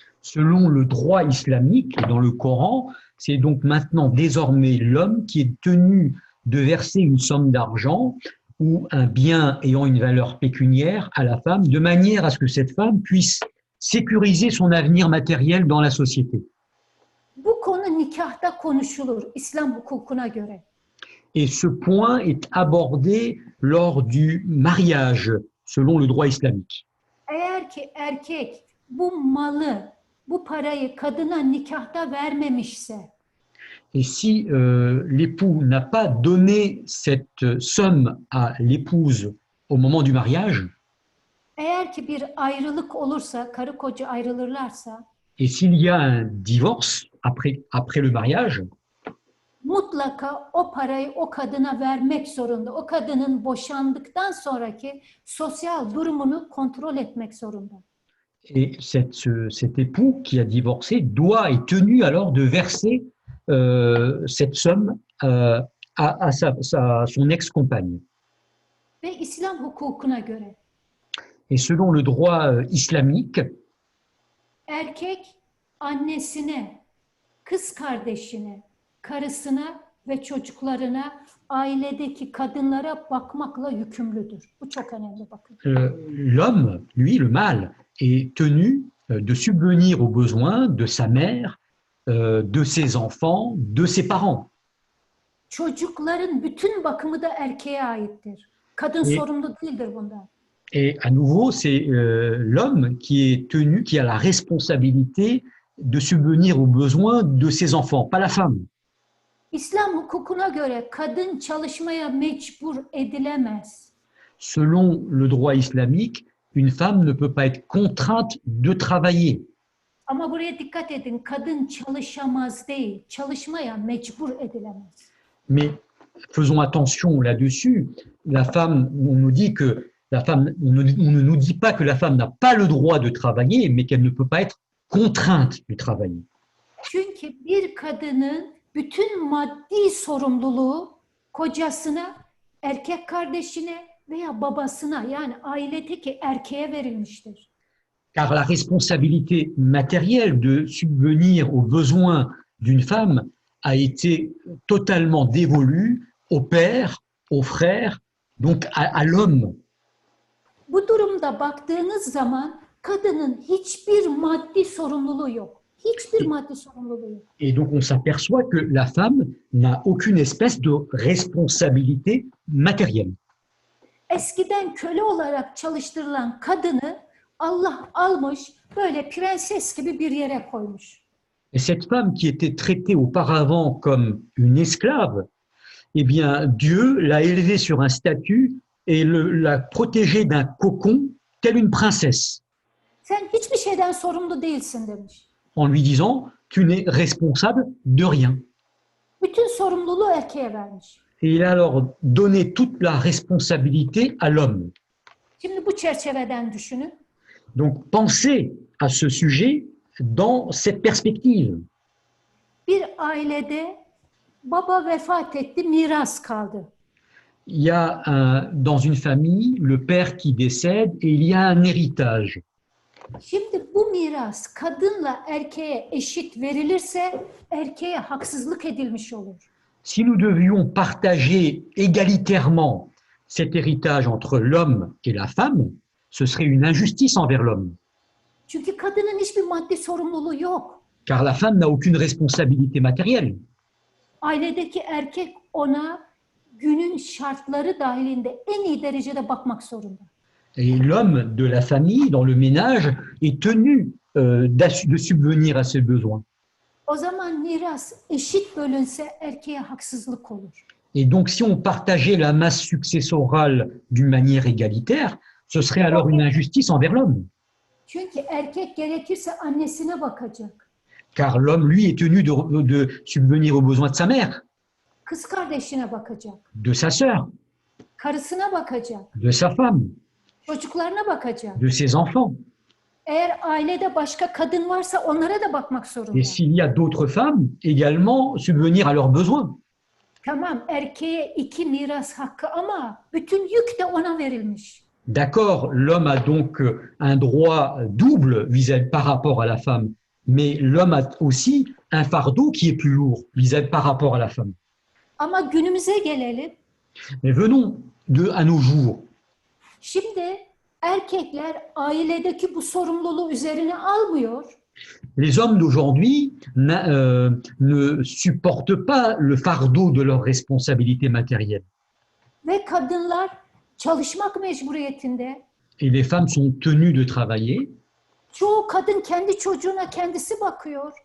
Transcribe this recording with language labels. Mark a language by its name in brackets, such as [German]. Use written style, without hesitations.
[French] Selon le droit islamique, dans le Coran, c'est donc maintenant désormais l'homme qui est tenu de verser une somme d'argent ou un bien ayant une valeur pécuniaire à la femme, de manière à ce que cette femme puisse sécuriser son avenir matériel dans la société. [Turkish] Bu konu nikahta konuşulur İslam hukukuna göre. [French] Et ce point est abordé lors du mariage, selon le droit islamique. [Turkish] Eğer ki erkek bu malı, bu parayı kadına nikahta vermemişse, [French] Et si l'époux n'a pas donné cette somme à l'épouse au moment du mariage, [Turkish] eğer ki bir ayrılık olursa, karı koca ayrılırlarsa, [French] et s'il y a un divorce après le mariage, [Turkish] mutlaka o parayı o kadına vermek zorunda. O kadının boşandıktan sonraki sosyal durumunu kontrol etmek zorunda. [French] et cet époux qui a divorcé doit, est tenu alors de verser cette somme à son ex-compagne. [Turkish] Ve İslam hukukuna göre [French] Et selon le droit islamique, [Turkish] erkek annesine, kız kardeşine, karısına ve çocuklarına, ailedeki kadınlara bakmakla yükümlüdür. Bu çok önemli, bakın. [French] l'homme, lui, le mâle, est tenu de subvenir aux besoins de sa mère, de ses enfants, de ses parents. [Turkish] Çocukların bütün bakımı da erkeğe aittir. Kadın sorumlu değildir bundan. [French] Et à nouveau, c'est l'homme qui est tenu, qui a la responsabilité de subvenir aux besoins de ses enfants, pas la femme. [Turkish] İslam hukukuna göre kadın çalışmaya mecbur edilemez. [French] Selon le droit islamique, une femme ne peut pas être contrainte de travailler. [Turkish] Ama buraya dikkat edin, kadın çalışamaz değil, çalışmaya mecbur edilemez. [French] Mais faisons attention là-dessus. La femme, on nous dit que la femme, on ne nous dit pas que la femme n'a pas le droit de travailler, mais qu'elle ne peut pas être contrainte de travailler. [Turkish] Çünkü bir kadının bütün maddi sorumluluğu kocasına, erkek kardeşine veya babasına, yani ailedeki erkeğe verilmiştir. [French] Car la responsabilité matérielle de subvenir aux besoins d'une femme a été totalement dévolue au père, au frère, donc à l'homme. [Turkish] Bu durumda baktığınız zaman kadının hiçbir maddi sorumluluğu yok. Hiçbir maddi sorumluluğu yok. [French] Et donc on s'aperçoit que la femme n'a aucune espèce de responsabilité matérielle. [Turkish] Eskiden köle olarak çalıştırılan kadını Allah almış, böyle prenses gibi bir yere koymuş. [French] Et cette femme qui était traitée auparavant comme une esclave, eh bien Dieu l'a élevée sur un statut et l'a protégée d'un cocon, telle une princesse, [Turkish] Sen hiçbir şeyden sorumlu değilsin demiş. [French] en lui disant tu n'es responsable de rien. [Turkish] Bütün sorumluluğu erkeğe vermiş. [French] Et il a alors donné toute la responsabilité à l'homme. [Turkish] Şimdi bu çerçeveden düşünün. [French] Donc pensez à ce sujet dans cette perspective. [Turkish] Bir ailede baba vefat etti, miras kaldı. [French] Il y a dans une famille le père qui décède et il y a un héritage. [Turkish] Şimdi bu miras kadınla erkeğe eşit verilirse erkeğe haksızlık edilmiş olur. [French] Si nous devions partager égalitairement cet héritage entre l'homme et la femme, ce serait une injustice envers l'homme, [Turkish] Çünkü kadının hiçbir maddi sorumluluğu yok. [French] car la femme n'a aucune responsabilité matérielle. [Turkish] Ailedeki erkek ona günün şartları dahilinde en iyi derecede bakmak zorunda. [French] Et l'homme de la famille, dans le ménage, est tenu de subvenir à ses besoins. [Turkish] O zaman miras eşit bölünse erkeğe haksızlık olur. [French] Et donc, si on partageait la masse successorale d'une manière égalitaire, ce serait alors une injustice envers l'homme, [Turkish] Çünkü erkek gerekirse annesine bakacak. [French] car l'homme, lui, est tenu de subvenir aux besoins de sa mère, [Turkish] Kız kardeşine bakacak. [French] de sa sœur, [Turkish] Karısına bakacak. [French] de sa femme, [Turkish] Çocuklarına bakacak. [French] de ses enfants. [Turkish] Eğer ailede başka kadın varsa onlara da bakmak zorunda. [French] Et s'il y a d'autres femmes, également subvenir à leurs besoins. [Turkish] Tamam, erkeğe 2 miras hakkı ama bütün yük de ona verilmiş. [French] D'accord, l'homme a donc un droit double par rapport à la femme, mais l'homme a aussi un fardeau qui est plus lourd par rapport à la femme. [Turkish] Ama günümüze gelelim. [French] Mais venons à nos jours. [Turkish] Şimdi erkekler ailedeki bu sorumluluğu üzerine almıyor. [French] Les hommes d'aujourd'hui ne supportent pas le fardeau de leurs responsabilités matérielles. [Turkish] Ve kadınlar çalışmak mecburiyetinde. [French] Et les femmes sont tenues de travailler. [Turkish] Çoğu kadın kendi çocuğuna kendisi bakıyor.